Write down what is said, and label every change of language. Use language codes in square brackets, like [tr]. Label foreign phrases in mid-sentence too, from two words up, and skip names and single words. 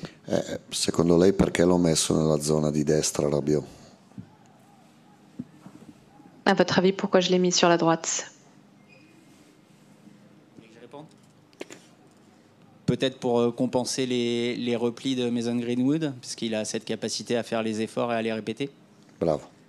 [it] Secondo lei perché l'ho messo nella zona di destra Rabiot? [fr] À votre avis, pourquoi je l'ai mis sur la droite? Peut-être pour compenser les replis de Mason Greenwood, puisqu'il a cette capacité à faire les efforts et à les répéter. Bravo.